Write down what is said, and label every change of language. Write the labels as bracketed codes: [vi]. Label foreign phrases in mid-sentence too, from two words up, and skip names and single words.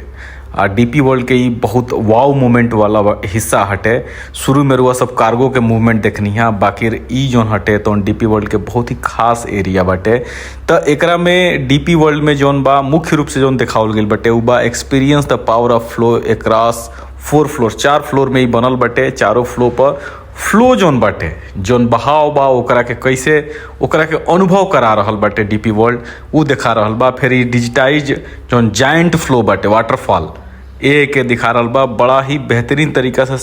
[bho] डीपी वर्ल्ड के ई बहुत [en] wow moment [bho] वाला हिस्सा हटे। शुरू में रुआ सब कार्गो के मूवमेंट देखनी है, बाकी ई जोन हटे तो डीपी वर्ल्ड के बहुत ही खास एरिया बाटे। तो एकरा में डीपी वर्ल्ड में जोन बा मुख्य रूप से जोन दिखावल गई बाटे उ बा [en] experience the power of flow across 4 floor. [bho] 4 फ्लोर में ही बनल बाटे। चारों फ्लोर पर [en] flow zone [bho] बाटे, जोन बहाव बा ओकरा के कैसे ओकरा के अनुभव करा रहल बाटे डीपी वर्ल्ड, उ दिखा रहल बा। फिर ई [en] digitize zone giant flow [bho] बाटे, वाटरफॉल ए के दिखा रहल बा बड़ा ही बेहतरीन तरीका से।